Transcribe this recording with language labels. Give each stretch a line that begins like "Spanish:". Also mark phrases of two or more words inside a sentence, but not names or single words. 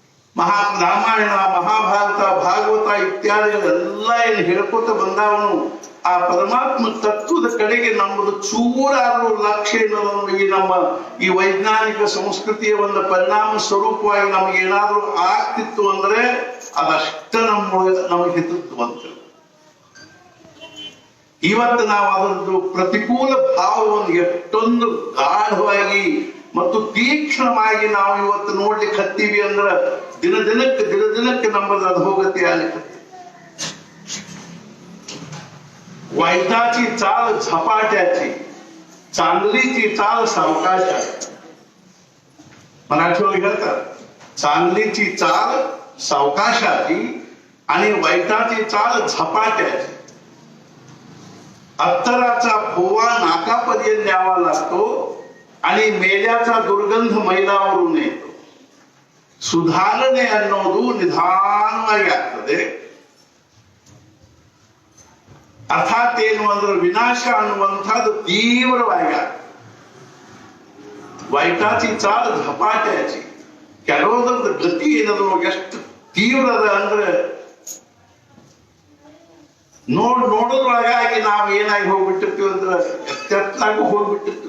Kannada: ರಾಮಾಯಣ ಮಹಾಭಾರತ ಭಾಗವತ ಇತ್ಯಾದಿಗಳೆಲ್ಲ ಏನು ಹೇಳ್ಕೊತ ಬಂದಾವನು ಆ ಪರಮಾತ್ಮ ತತ್ವದ ಕಡೆಗೆ ನಮ್ಮದು ಚೂರಾದ್ರೂ ಲಕ್ಷ್ಯ ಏನೋ ಈ ನಮ್ಮ ಈ ವೈಜ್ಞಾನಿಕ ಸಂಸ್ಕೃತಿಯ ಒಂದು ಪರಿಣಾಮ ಸ್ವರೂಪವಾಗಿ ನಮಗೆ ಏನಾದ್ರೂ ಆಗ್ತಿತ್ತು ಅಂದ್ರೆ ಅದಷ್ಟ ನಮಗೆ ಹಿತತ್ತು ಬಂತು. ಇವತ್ತು ನಾವು ಅದರದ್ದು ಪ್ರತಿಕೂಲ ಭಾವವನ್ನು ಎಷ್ಟೊಂದು ಗಾಢವಾಗಿ ಮತ್ತು ತೀಕ್ಷ್ಣವಾಗಿ ನಾವು ಇವತ್ತು ನೋಡ್ಲಿಕ್ಕೆ ಹತ್ತೀವಿ ಅಂದ್ರ ದಿನ ದಿನಕ್ಕೆ ನಮ್ಮದು ಅಧೋಗತಿ ಆಗ್ಲಿಕ್ಕೆ.
Marathi: वाईटाची चाल झपाट्याची, चांगलीची चाल सावकाशाची. मराठीवर ಹೇಳ್ತಾರೆ चांगलीची चाल सावकाशाची आणि वाईटाची चाल झपाट्याची. अत्तराचा फोवा नाकापर्यंत न्यावा लागतो आणि मेल्याचा दुर्गंध मैलावरून येतो.
Kannada: ಸುಧಾರಣೆ ಅನ್ನೋದು ನಿಧಾನವಾಗಿ ಆಗ್ತದೆ. ಅರ್ಥಾತ್ ಏನು ಅಂದ್ರೆ ವಿನಾಶ ಅನ್ನುವಂಥದ್ದು ತೀವ್ರವಾಗಿ ಆಗ್ತದೆ.
Marathi: वाईटाची चाल झपाट्याची,
Kannada: ಕೆಲವೊಂದು ಗತಿ ಏನದು ಎಷ್ಟು ತೀವ್ರದ ಅಂದ್ರೆ ನೋಡೋದ್ರೊಳಗಾಗಿ ನಾವು ಏನಾಗಿ ಹೋಗ್ಬಿಟ್ಟಿರ್ತೀವಿ ಅಂದ್ರೆ ಎತ್ತೆತ್ತಾಗಿ ಹೋಗ್ಬಿಟ್ಟಿರ್ತೀವಿ.